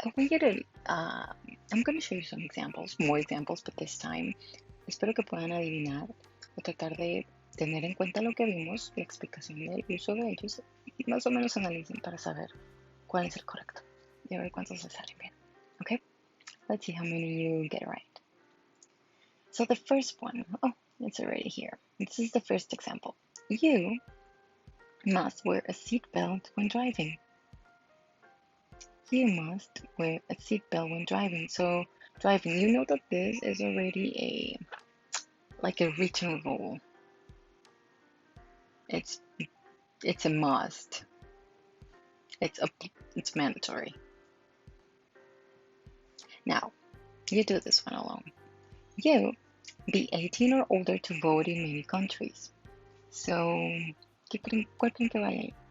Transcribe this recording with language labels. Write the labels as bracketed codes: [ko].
[en] I want you to, I'm going to show you some examples, more examples, but this time [es] espero que puedan adivinar o tratar de tener en cuenta lo que vimos, la explicación del uso de ellos, y más o menos analicen para saber cuál es el correcto y a ver cuántos les salen bien. [en] Okay? Let's see how many you get right. So the first one, oh, it's already here. This is the first example. You must wear a seatbelt when driving. You must wear a seatbelt when driving. So driving, you know that this is already like a written rule. It's it's a must. It's mandatory. Now, you do this one alone. You be 18 or older to vote in many countries. [es] So, ¿cuál creen que vaya ahí?